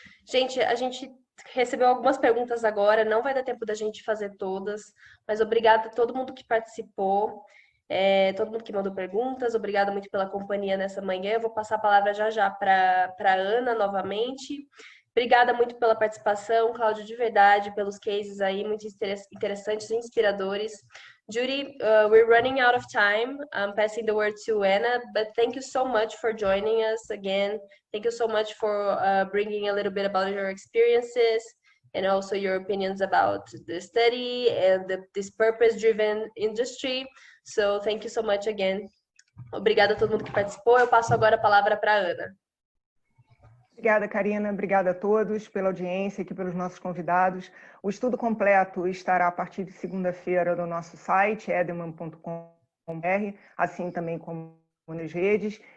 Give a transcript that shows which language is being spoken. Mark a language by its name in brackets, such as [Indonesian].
[Portuguese] Gente, a gente recebeu algumas perguntas agora, não vai dar tempo da gente fazer todas, mas obrigada a todo mundo que participou, todo mundo que mandou perguntas, obrigada muito pela companhia nessa manhã. Eu vou passar a palavra já para a Ana novamente. Obrigada muito pela participação, Cláudio, de verdade, pelos cases aí muito interessantes e inspiradores. [English] Judy, we're running out of time. I'm passing the word to Anna, but thank you so much for joining us again. Thank you so much for bringing a little bit about your experiences and also your opinions about the study and this purpose-driven industry. So thank you so much again. [Portuguese] Obrigada a todo mundo que participou. Eu passo agora a palavra para a Ana. Obrigada, Karina. Obrigada a todos pela audiência, aqui pelos nossos convidados. O estudo completo estará a partir de segunda-feira no nosso site, edelman.com.br, assim também como nas redes.